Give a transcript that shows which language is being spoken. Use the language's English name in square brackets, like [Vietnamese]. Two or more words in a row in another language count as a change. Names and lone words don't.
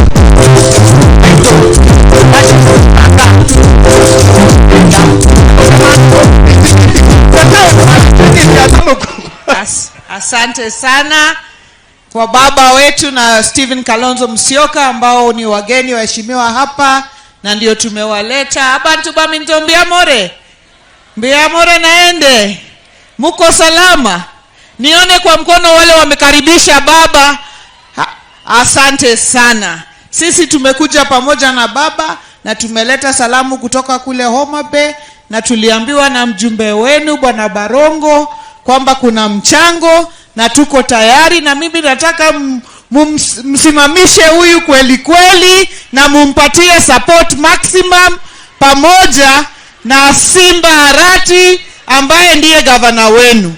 [Swahili] Asante sana kwa baba wetu na Stephen Kalonzo Musyoka ambao ni wageni waheshimiwa hapa na ndio tumewaleta. [Gusii] Abantu baminto mbia more naende. [Swahili] Muko salama? Nione kwa mkono wale wamekaribisha baba. Asante sana. Sisi tumekuja pamoja na baba na tumeleta salamu kutoka kule Homa Bay na tuliambiwa na mjumbe wenu Bwana Barongo kwamba kuna mchango na tuko tayari, na mimi nataka msimamishe huyu kweli kweli na mumpatie [English] support maximum [Swahili] pamoja na Simba Harati ambaye ndiye gavana wenu.